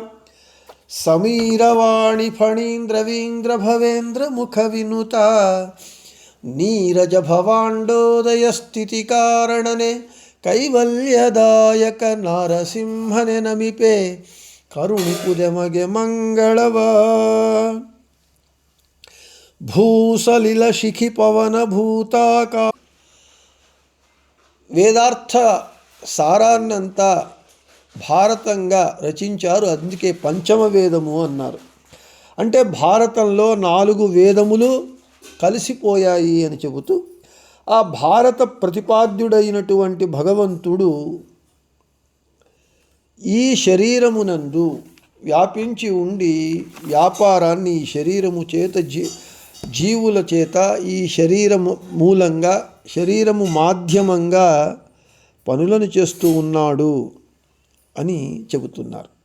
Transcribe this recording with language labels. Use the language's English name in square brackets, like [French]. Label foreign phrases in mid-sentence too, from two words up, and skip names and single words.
[Kannada] ಸಮೀರವಾಣಿ ಫಣೀಂದ್ರವೀಂದ್ರ ಭವೇಂದ್ರ ಮುಖ ವಿನುತ ನೀರಜ ಭವಾಂಡೋದಯ ಸ್ಥಿತಿ ಕಾರಣನೆ ಕೈವಲ್ಯದಾಯಕ ನಾರಸಿಂಹನೆ ನಮಿಪೆ ಕರುಣಿಪುದೆ ಮಗೆ ಮಂಗಳವ ಭೂಸಲಿಲ ಶಿಖಿ ಪವನ ಭೂತಾಕ [Telugu] వేదార్థ సారాన్నంతా భారతంగా రచించారు. అందుకే పంచమ వేదము అన్నారు. అంటే భారతంలో 4 వేదములు కలిసిపోయాయి అని చెబుతూ ఆ భారత ప్రతిపాద్యుడైనటువంటి భగవంతుడు ఈ శరీరమునందు వ్యాపించి ఉండి వ్యాపారాన్ని ఈ శరీరము చేత జీవుల చేత ఈ శరీరము మూలంగా శరీరము మాధ్యమంగా పనులను చేస్తూ ఉన్నాడు అని చెబుతున్నారు.